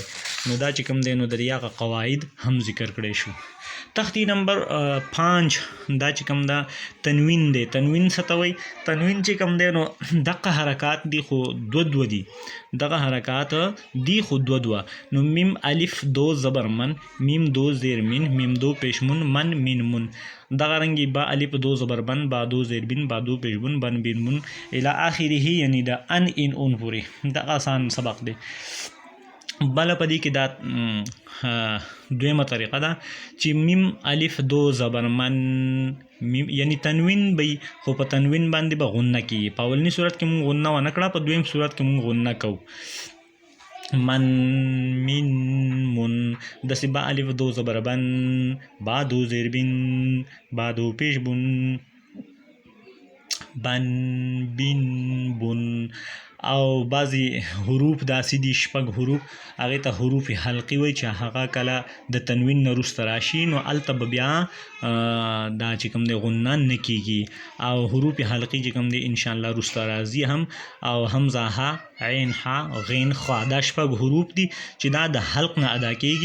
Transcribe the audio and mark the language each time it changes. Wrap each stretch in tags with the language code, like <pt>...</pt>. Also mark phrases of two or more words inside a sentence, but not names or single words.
<ps>نو دا چې کوم دی نو د دې هغه قواعد هم ذکر کړی شو. تختی نمبر 5 دا چې کوم دا تنوین دی. تنوین څه ته وایي؟ تنوین چې کوم دی نو دغه حرکات دي خو دو دي، دغه حرکات دي خو دو. نو میم الف دو زبر من، میم دو زیر من، میم دو پیش من، من مین من. دغه رنګي با الف دو زبر بن، با دو زیر بن، با دو پیش بن، بن بین من الی آخره، یعنی دا ان ان اون پورې. دا آسان سبق دی. بله په دې کې دا دویمه طریقه ده چې میم الف دو زبر من، میم یعنی تنوین به خو په تنوین باندې به غنه کیږي. په اولني صورت کې مونږ غنه ونه کړه، په دویم صورت کې مونږ غنه کوو. من من من، داسې با الف دو زبر بن، با دو زیر بن، با دو پیش بن، بن بین بن. او بعضی حروف داسې دي، شپږ حروف، هغې ته حروف حلقي وایي چې هغه کله د تنوین نه وروسته راشي نو هلته به بیا دا چې کوم دی غنه نه کیږي. او حروف حلقي چې کوم دی انشاءالله وروسته راځي هم. او حمزه ها، عین ها، غین خوا، دا شپږ حروف دي چې دا د حلق نه ادا کیږي.</ps>